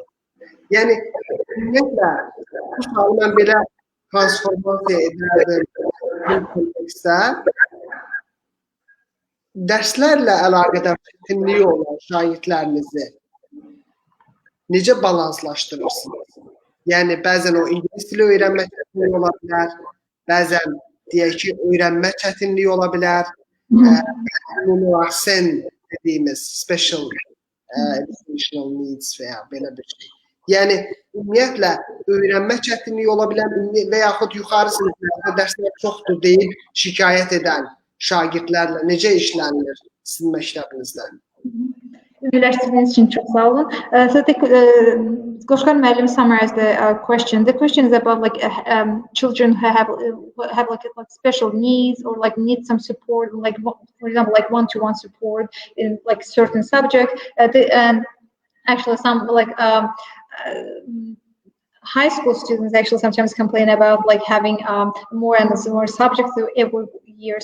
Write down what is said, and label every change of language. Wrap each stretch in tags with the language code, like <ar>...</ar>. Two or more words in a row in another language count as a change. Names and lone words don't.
<az>Yəni, ümumiyyətlə, bu sualı mən belə transformasiya edərdim isə, dərslərlə əlaqədar çətinliyi olan şagirdlərinizi necə balanslaşdırırsınız? Yəni, bəzən o ingilis dili öyrənmə çətinliyi ola bilər, bəzən deyək ki, öyrənmə çətinliyi ola bilər, sen dediyimiz</az> <en>special educational needs</en> <az>və ya belə bir şey. Yəni, ümumiyyətlə, öyrənmə çətinliyi ola bilər və yaxud yuxarı siniflərdə dərslər çoxdur deyib şikayət edən şagirdlərlə necə işlənilir sizin məktəbinizdən? Birləşdirdiyiniz üçün çox sağ olun.</az> <en>Qoşqar müəllim summarized the question. The question is about children who have special needs or need some support, for example, one-to-one support in certain subject. Actually, some high school students actually sometimes complain about having more and more subjects every year.</en>